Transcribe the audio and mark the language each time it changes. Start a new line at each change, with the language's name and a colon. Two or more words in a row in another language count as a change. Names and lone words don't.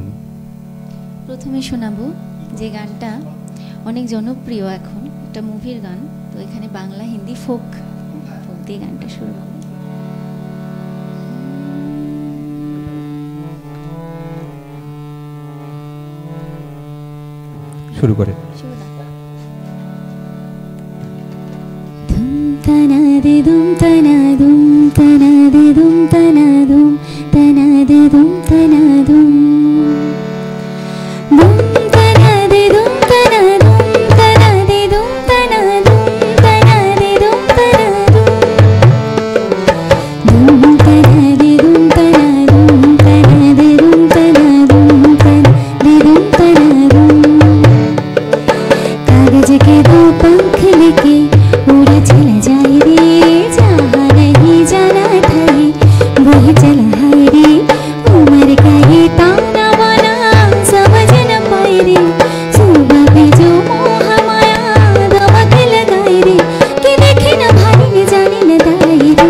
Bangla: প্রথমে শোনাবো যে গানটা অনেক জনপ্রিয়, এখন একটা মুভির গান, তো এখানে বাংলা হিন্দি ফোক দিয়ে গানটা শুরু করি। শুরু করে তনাদে দুম তনাদুম তনাদে দুম তনাদুম তনাদে দুম তনাদুম দুম তনাদে দুম তনাদুম তনাদে দুম তনাদুম তনাদে দুম তনাদুম দুম তনাদে দুম তনাদুম তনাদে দুম তনাদুম তনাদে দুম তনাদুম
Hindi: कागज के दो पंख लेके उड़ चला जाए रे, जहाँ नहीं जाना था रे वही चला है रे। उम्र का ये ताना बाना समझ न पाए रे, सुबह पे जो मोह माया दमक लगाए रे, कि देखे न भाई न जाने न दाए रे।